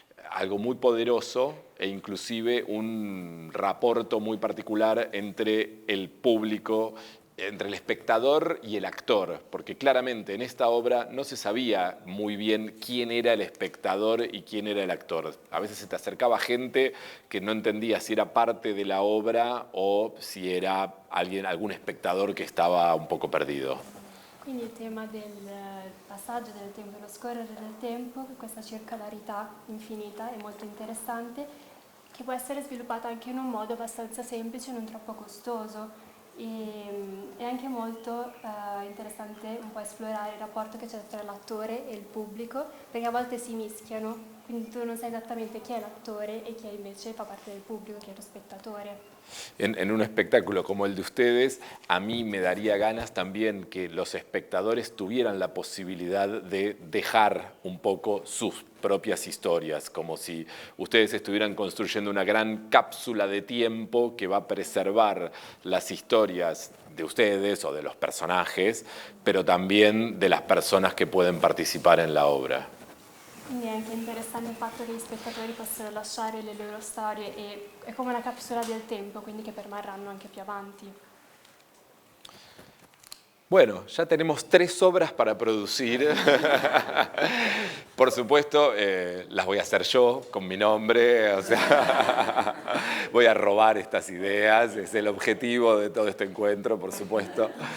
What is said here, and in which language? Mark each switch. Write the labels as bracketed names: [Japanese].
[Spanish] algo muy poderoso e inclusive un rapporto muy particular entre el público, entre el espectador y el actor, porque claramente en esta obra no se sabía muy bien quién era el espectador y quién era el actor. A veces se te acercaba gente que no entendía si era parte de la obra o si era algún espectador que estaba un poco perdido. [Italian] Quindi il tema del passaggio del tempo, dello scorrere del tempo, questa circolarità infinita è molto interessante, che può essere sviluppata anche in un modo abbastanza semplice e non troppo costoso. È anche molto interessante un po' esplorare il rapporto che c'è tra l'attore e il pubblico, perché a volte si mischiano, quindi tu non sai esattamente chi è l'attore e chi invece fa parte del pubblico, chi è lo spettatore. [Spanish] En un espectáculo como el de ustedes, a mí me daría ganas también que los espectadores tuvieran la posibilidad de dejar un poco sus propias historias, como si ustedes estuvieran construyendo una gran cápsula de tiempo que va a preservar las historias de ustedes o de los personajes, pero también de las personas que pueden participar en la obra. [Italian] Quindi è anche interessante il fatto che gli spettatori possano lasciare le loro storie e è come una capsula del tempo, quindi che permarranno anche più avanti. [Spanish] Bueno, ya tenemos 3 obras para producir. Por supuesto, las voy a hacer yo con mi nombre, o sea, voy a robar estas ideas, es el objetivo de todo este encuentro, por supuesto.